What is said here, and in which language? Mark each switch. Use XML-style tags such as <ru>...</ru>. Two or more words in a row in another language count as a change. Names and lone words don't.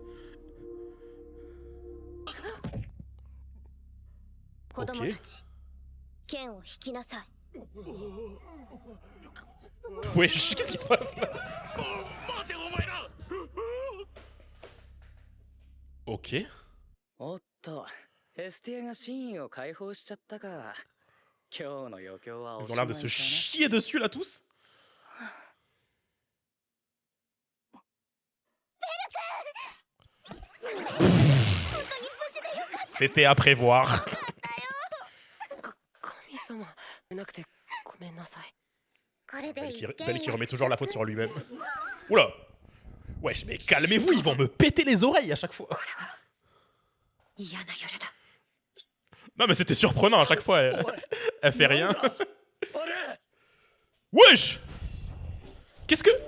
<fr>Ok. Wesh, qu'est-ce qui se passe là? Ok. Ils</fr> <ja>おっと、ヘスティアが真意を解放しちゃったか。今日の余興はおし</ja> <fr>ont</fr> <ja>ま</ja> <fr>l'air</fr> <ja>い</ja> <fr>de</fr> <ja>か</ja> <fr>se</fr> <ja>な。</ja> <fr>chier dessus là tous. C'était à prévoir.</fr> <ja>神様なくてごめんなさい。</ja> <fr>Belle qui remet toujours la faute sur lui-même. Oula. Wesh, mais calmez-vous, ils vont me péter les oreilles à chaque fois. Non mais c'était surprenant à chaque fois, elle fait rien. Wesh. Qu'est-ce que...</fr>